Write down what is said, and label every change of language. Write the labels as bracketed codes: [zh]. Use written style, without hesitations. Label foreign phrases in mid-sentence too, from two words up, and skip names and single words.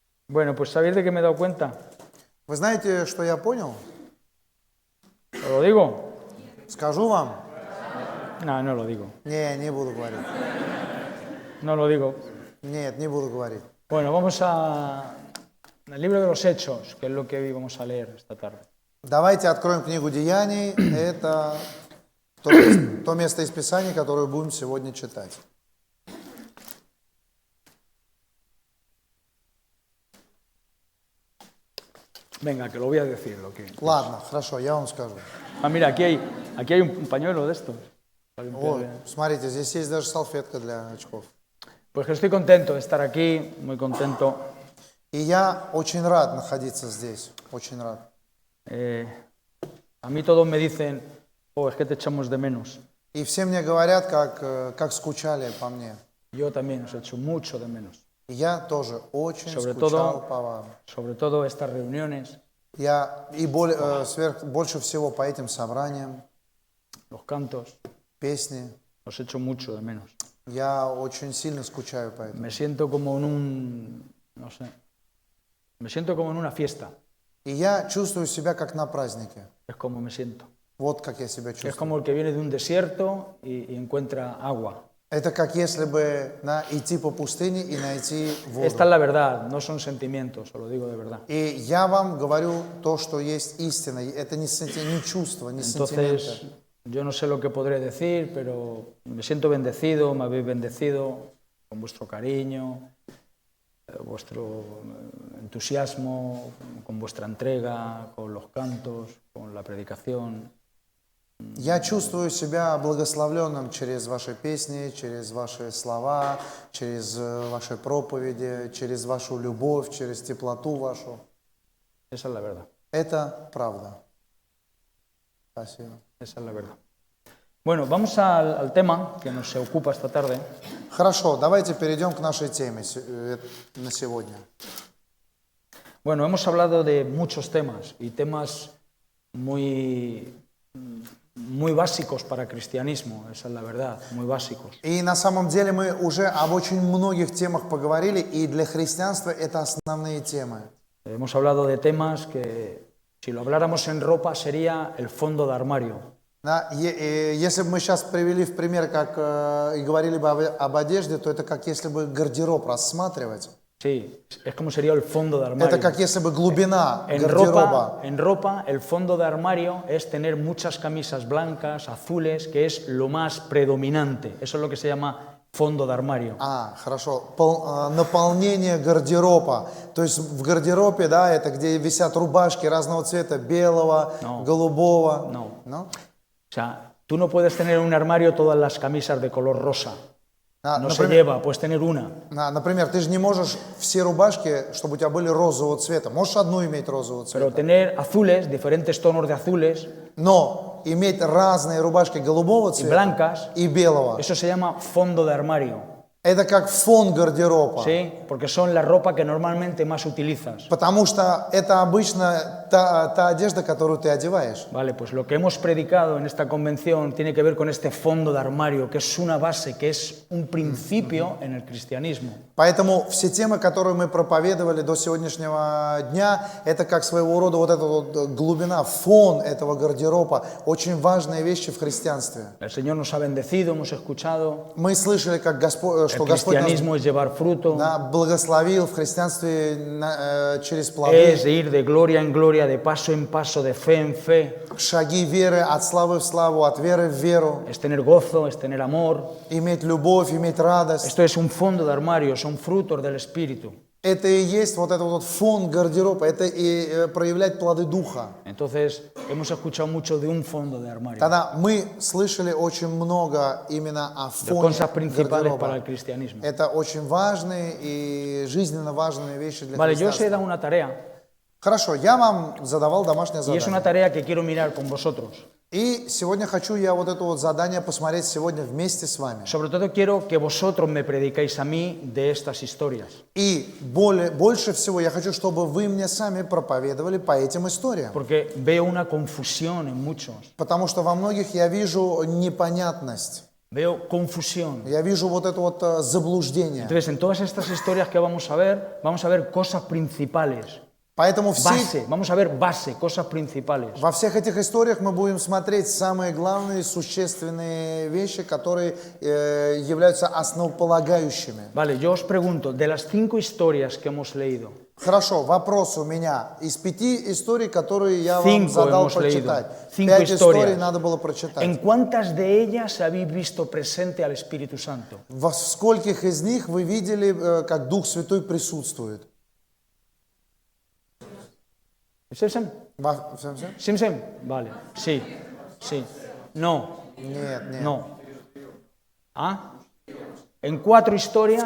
[es] Bueno, pues ¿sabéis de qué me he dado cuenta? [ru] Вы знаете, что я понял? [es] ¿Os lo digo? [ru] Скажу вам? [es] No, no lo digo. [ru] Не буду говорить. [es] No lo digo. [ru] Нет, не буду говорить. [es] Bueno, vamos al libro de los Hechos, que es lo que hoy vamos a leer esta tarde. [ru] Давайте откроем книгу Деяний. Это то место из Писания, которое будем сегодня читать. [es] Venga, que lo voy a decir. [ru] Ладно, хорошо, я вам скажу. [es] Mira, aquí hay un pañuelo de estos. [ru] О, смотрите, здесь есть даже салфетка для очков. [es] Pues que estoy contento de estar aquí, muy contento. [ru] И я очень рад находиться здесь, очень рад. [es] A mí todos me dicen, es que te echamos de menos. [ru] И все мне говорят, как скучали по мне. [es] Yo también os echo mucho de menos. [ru] И я тоже очень скучал по вам. [es] Sobre todo estas reuniones. [ru] Я больше всего по этим собраниям. [es] Los cantos. [ru] Песни. [es] Os echo mucho de menos. [ru] Я очень сильно скучаю по этому. [es] Me siento como me siento como en una fiesta. [ru] И я чувствую себя как на празднике. [es] Es como me siento. [ru] Вот как я себя чувствую. [es] Es como el que viene de un desierto y encuentra agua. [ru] Это как если бы идти по пустыне и найти воду. [es] Esta es la verdad, no son sentimientos, os lo digo de verdad. [ru] И я вам говорю то, что есть истина. Это не чувство, не сентименты. [es] Entonces, yo no sé lo que podré decir, pero me siento bendecido, me habéis bendecido con vuestro cariño, vuestro entusiasmo, con vuestra entrega, con los cantos, con la predicación. [ru] Я чувствую себя благословленным через ваши песни, через ваши слова, через ваши проповеди, через вашу любовь, через теплоту вашу. [es] Esa es la verdad. [ru] Это правда. Спасибо. [es] Esa es la verdad. Bueno, vamos al tema que nos ocupa esta tarde. [ru] Хорошо, давайте перейдем к нашей теме на сегодня. [es] Bueno, hemos hablado de muchos temas y temas muy básicos para el cristianismo, esa es la verdad, muy básicos. [ru] И на самом деле мы уже об очень многих темах поговорили, и для христианства это основные темы. [es] Hemos hablado de temas que, si lo habláramos en ropa, sería el fondo de armario. [ru] Если бы мы сейчас привели в пример, как и говорили бы об одежде, то это как если бы гардероб рассматривать. [es] Sí, es como sería el fondo de armario. [ru] Это как если бы глубина гардероба. [es] En ropa, el fondo de armario es tener muchas camisas blancas, azules, que es lo más predominante. Eso es lo que se llama fondo de armario. [ru] Хорошо. Наполнение гардероба. То есть в гардеробе, да, это где висят рубашки разного цвета, белого, голубого. [es] No. O sea, tú no puedes tener en un armario todas las camisas de color rosa. No se lleva, puedes tener una. [ru] Например, ты же не можешь все рубашки, чтобы у тебя были розового цвета. Можешь одну иметь розового цвета. [es] Pero tener azules, diferentes tonos de azules. [ru] Но иметь разные рубашки голубого цвета [es] blancas, [ru] и белого. [es] Eso se llama fondo de armario. [ru] Это как фон гардероба. [es] Sí, porque son la ropa que normalmente más utilizas. [ru] Потому что это обычно та одежда, которую ты одеваешь. [es] Vale, pues lo que hemos predicado en esta convención tiene que ver con este fondo de armario, que es una base, que es un principio en el cristianismo. [ru] Поэтому все темы, которые мы проповедовали до сегодняшнего дня, это как своего рода вот эта вот глубина, фон этого гардероба, очень важные вещи в христианстве. [es] El Señor nos ha bendecido, hemos escuchado. [ru] Мы слышали, как Господь, что [es] El [ru] Господь [es] cristianismo es llevar fruto. [ru] благословил в христианстве через плоды. [es] Es ir de gloria en gloria, de paso en paso, de fe en fe. [ru] Шаги веры от славы в славу, от веры в веру. [es] Es tener gozo, es tener amor. [ru] Иметь любовь, иметь радость. [es] Esto es un fondo de armario, son frutos del Espíritu. [ru] Это и есть вот этот вот фон гардероба, это и проявлять плоды Духа. [es] Entonces, hemos escuchado mucho de un fondo de armario. [ru] Тогда мы слышали очень много именно о фоне гардероба. Это очень важные и жизненно важные вещи для [es] Vale, yo os he [ru] христианства. [es] dado una tarea. [ru] Хорошо, я вам задавал домашнее [es] Y es una [ru] задание. [es] tarea que quiero mirar con vosotros. [ru] И сегодня хочу я вот это вот задание посмотреть сегодня вместе с вами. [es] Sobre todo quiero que vosotros me predicáis a mí de estas historias. [ru] И больше всего я хочу, чтобы вы мне сами проповедовали по этим историям. [es] Porque veo una confusión en muchos. [ru] Потому что во многих я вижу непонятность. [es] veo confusión. [ru] Я вижу вот это вот заблуждение. [es] Entonces, en todas estas historias que vamos a ver cosas principales. [ru] Поэтому [es] Base, vamos a ver base, cosas principales. [ru] во всех этих историях мы будем смотреть самые главные существенные вещи, которые являются основополагающими. [es] Vale, yo os pregunto, de las 5 historias que hemos leído, [ru] Хорошо, вопрос у меня. Из 5 историй, которые я вам [es] Cinco [ru] задал [es] hemos leído. [ru] прочитать, [es] Cinco [ru] 5 историй [es] historias. [ru] надо было прочитать. [es] ¿en cuántas de ellas habéis visto presente al Espíritu Santo? [ru] Во скольких из них вы видели, как Дух Святой присутствует? ¿Simsem? Во всем? ¿Simsem? [es] Vale, sí, sí. No, [ru] Нет, нет. [es] no. ¿Ah? En 4 historias